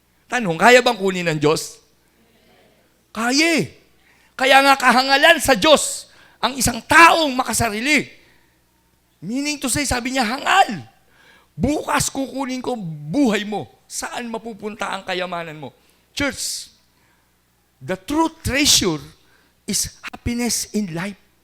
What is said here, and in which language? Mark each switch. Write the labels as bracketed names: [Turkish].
[Filipino] Tanong, kaya bang kunin ng Diyos? Kaya. Kaya nga kahangalan sa Diyos ang isang taong makasarili. [English] Meaning to say, [Filipino] sabi niya, hangal. Bukas kukunin ko buhay mo. Saan mapupunta ang kayamanan mo? [English] Church, the true treasure is happiness in life.